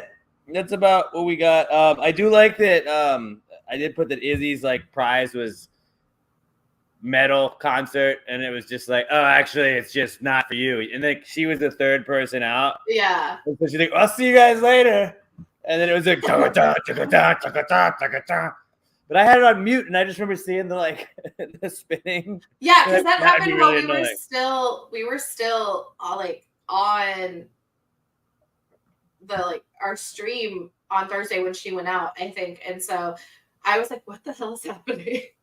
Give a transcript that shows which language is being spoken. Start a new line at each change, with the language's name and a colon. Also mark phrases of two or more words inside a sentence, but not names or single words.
English: That's about what we got. I do like that. I did put that Izzy's like prize was metal concert, and it was just like, oh, actually, it's just not for you. And like she was the third person out. Yeah. And so she's like, I'll see you guys later. And then it was like, "Taka-ta, taka-ta, taka-ta, taka-ta." But I had it on mute, and I just remember seeing the like the spinning. Yeah, because that That'd be happened while really we were annoying. still like on the like our stream on Thursday when she went out, I think. And so I was like, what the hell is happening?